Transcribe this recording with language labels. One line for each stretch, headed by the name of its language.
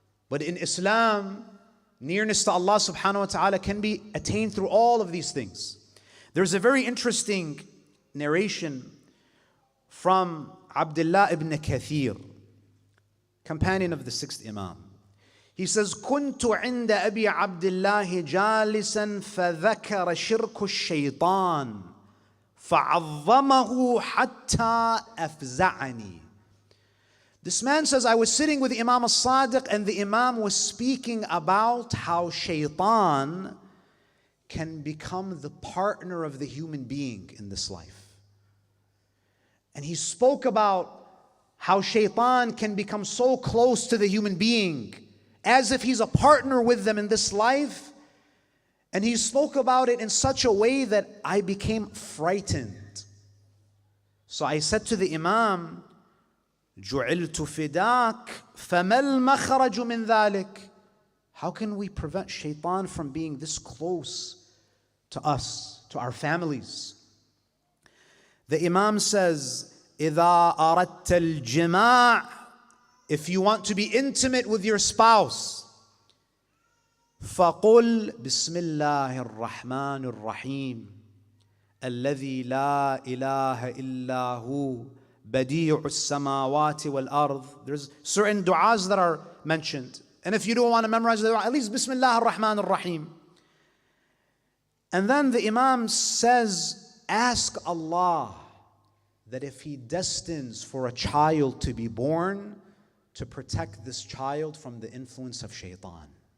English: But in Islam, nearness to Allah subhanahu wa ta'ala can be attained through all of these things. There's a very interesting narration from Abdullah ibn Kathir, companion of the sixth Imam. He says,
Arabic: كنت عند أبي عبد الله جالسا فذكر شرك الشيطان فعظمه حتى أفزعني.
English: This man says, I was sitting with Imam al-Sadiq and the Imam was speaking about how shaitan can become the partner of the human being in this life. And he spoke about how shaitan can become so close to the human being as if he's a partner with them in this life. And he spoke about it in such a way that I became frightened. So I said to the Imam,
Arabic: جُعِلْتُ فِدَاكَ فَمَا الْمَخْرَجُ مِنْ ذَلِكَ.
English: How can we prevent shaitan from being this close to us, to our families? The Imam says,
Arabic: إِذَا أَرَدْتَ الْجِمَاعِ.
English: If you want to be intimate with your spouse,
Arabic: فَقُلْ بِسْمِ اللَّهِ الرَّحْمَنِ الرَّحِيمِ الَّذِي لَا إِلَهَ إِلَّا هُوَ بَدِيعُ السَّمَاوَاتِ وَالْأَرْضِ.
English: There's certain du'as that are mentioned. And if you don't want to memorize the dua, at least Bismillah ar-Rahman ar-Rahim. And then the Imam says, ask Allah that if He destines for a child to be born, to protect this child from the influence of shaitan.